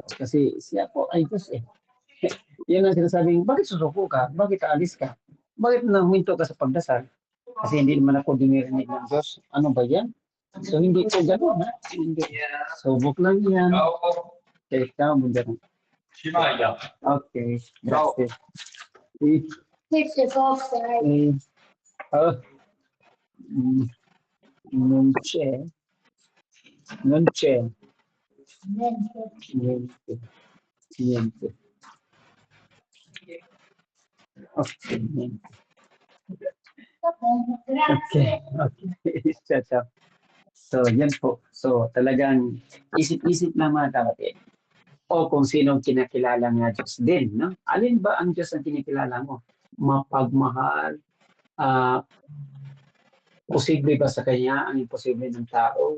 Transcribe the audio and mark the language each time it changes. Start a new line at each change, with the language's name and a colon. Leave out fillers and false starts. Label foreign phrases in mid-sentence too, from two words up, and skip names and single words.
Filipino: Kasi siya po ay Diyos eh. Yun ang sinasabing, bakit susuko ka? Bakit aalis ka? Bakit nahuminto ka sa pagdasal? Kasi hindi naman ako dinirinig ng Diyos. Ano ba yan? So hindi po gano'n. Hindi. Subok lang yan. Kaya ikaw mo gano'n.
Italian: Okay. Gracias. Non c'è. Niente. Okay, niente. Okay. Ciao.
Filipino: So, yan po. So, talagang isip-isip lang mga kapatid. O kung sinong kinakilala nga Diyos din. No? Alin ba ang Diyos ang kinikilala mo? Mapagmahal? Posible ba sa Kanya ang imposible ng tao?